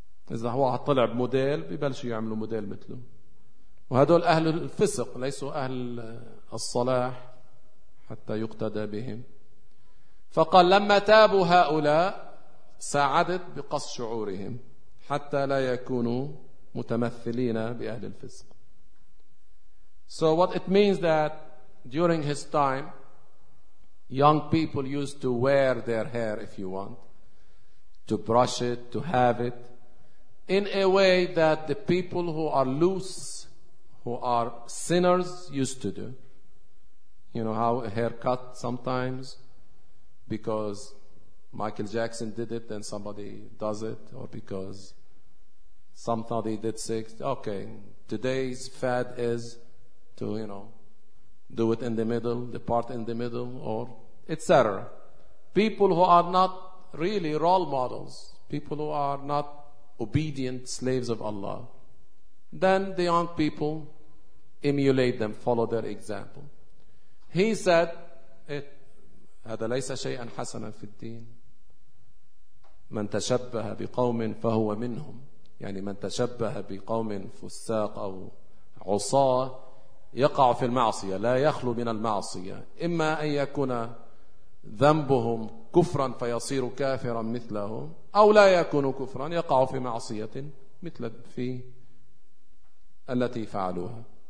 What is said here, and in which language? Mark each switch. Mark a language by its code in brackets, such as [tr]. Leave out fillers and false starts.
[ar] إذا هو طلع بموديل ببلشوا يعملوا موديل مثله، وهدول أهل الفسق ليسوا أهل الصلاح حتى يقتدى بهم. فقال لما تابوا هؤلاء ساعدت بقص شعورهم حتى لا يكونوا متمثلين بأهل الفسق. [en] So what it means that during his time young people used to wear their hair if you want to brush it, to have it in a way that the people who are loose, who are sinners used to do. You know how a haircut sometimes, because Michael Jackson did it, then somebody does it, or because somebody did sex. Okay, today's fad is to, you know, do it in the middle, the part in the middle, or etc. People who are not really role models, people who are not obedient slaves of Allah, then the young people emulate them, follow their example. He said, [ar] هذا ليس شيئا حسنا في الدين. من تشبه بقوم فهو منهم. يعني من تشبه بقوم فساق أو عصاة يقع في المعصية، لا يخلو من المعصية، إما أن يكون ذنبهم كفرا فيصير كافرا مثلهم، أو لا يكون كفرا يقع في معصية مثل في التي فعلوها.